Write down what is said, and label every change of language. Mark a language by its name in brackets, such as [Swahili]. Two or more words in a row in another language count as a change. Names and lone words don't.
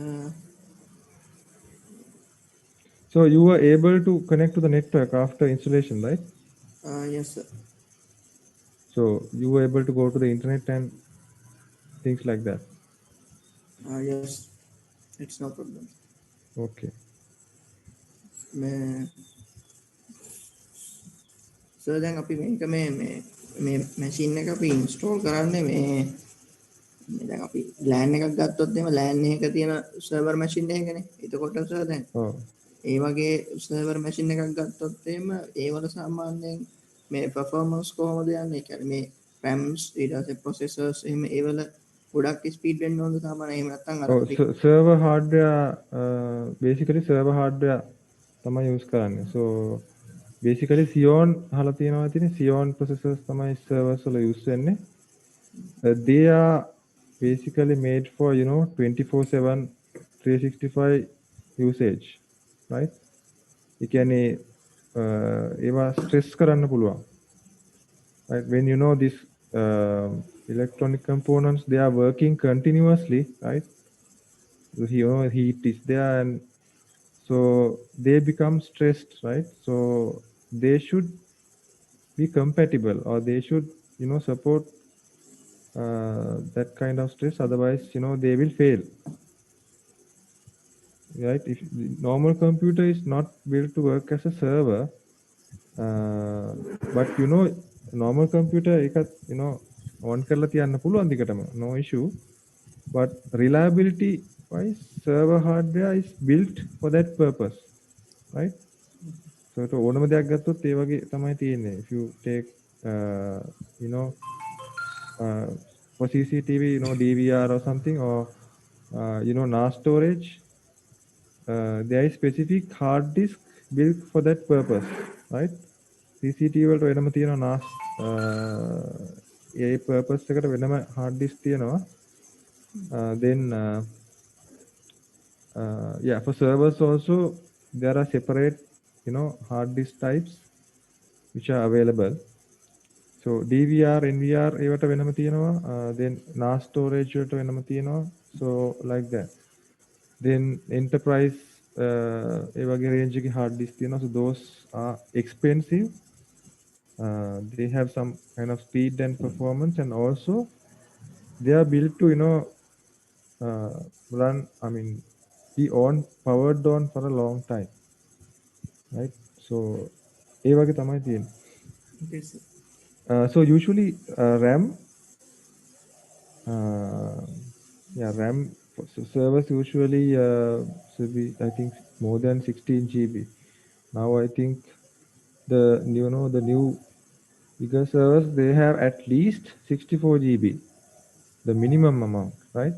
[English] So you were able to connect to the network after installation, right? Yes, sir. So you were able to go to the internet and things like that. Yes. It's no problem. Okay. [Sinhala] මේ සර් දැන් අපි මේක මේ මැෂින් එක අපි ඉන්ස්ටෝල් කරන්නේ දැන් අපි LAN එකක් ගත්තොත් එහෙම LAN එකක තියෙන [English] server machine [Sinhala] එකකනේ. එතකොට සර් දැන් [English] Oh. [Sinhala] ඒ වගේ [English] server machine [Sinhala] එකක් ගත්තොත් එහෙම ඒවල සාමාන්‍යයෙන් මේ performance කොහොමද යන්නේ? ඒ කියන්නේ මේ RAMs ඊට පස්සේ processors එහෙම ඒවල ගොඩක් ස්පීඩ් වෙන්න ඕනද සාමාන්‍යයෙන්? එහෙම නැත්නම් අර [English] Oh, [Sinhala] අපි [English] server hardware, basically server hardware [Sinhala] තමයි use කරන්නේ. [English] So basically [Sinhala] Xeon අහලා තියෙනවා ඉතින් Xeon processors තමයි servers වල use වෙන්නේ. [English] They are basically made for 24/7 365 usage, right? [Sinhala] ඒ කියන්නේ ඒවා stress කරන්න පුළුවන්. [English] Right? When you know this electronic components, they are working continuously, right? So heat is there, and so they become stressed, right? So they should be compatible, or they should support that kind of stress. Otherwise, they will fail, right? If the normal computer is not built to work as a server, but normal computer [Sinhala] එකත් on කරලා තියන්න පුළුවන් දිගටම, [English] no issue. But reliability wise, server hardware is built for that purpose, right? [Sinhala] So ඒක ඕනම දෙයක් ගත්තොත් ඒ වගේ තමයි තියෙන්නේ. [English] If you take you know uh, for CCTV, DVR or something, or NAS storage, there is specific hard disk built for that purpose, right? [Sinhala] CCTV වලට වෙනම තියෙනවා NAS ඒ purpose එකට වෙනම [English] hard disk [Sinhala] තියෙනවා. [English] Then yeah, for servers also there are separate hard disk types which are available. [Sinhala] So DVR, NVR ඒවට වෙනම තියෙනවා. Then NAS storage වලට වෙනම තියෙනවා. [English] So like that. [Sinhala] Then enterprise ඒ වගේ range එකේ [English] hard disk [Sinhala] තියෙනවා. [English] So those are expensive. They have some kind of speed and performance, and also they are built to run, I mean, be powered on for a long time, right? [Sinhala] So ඒ වගේ තමයි තියෙන්නේ. [English] Okay, sir. So usually RAM, uh, yeah, RAM servers usually should be, I think, more than 16 GB. Now I think the new bigger servers, they have at least 64 GB, the minimum amount, right?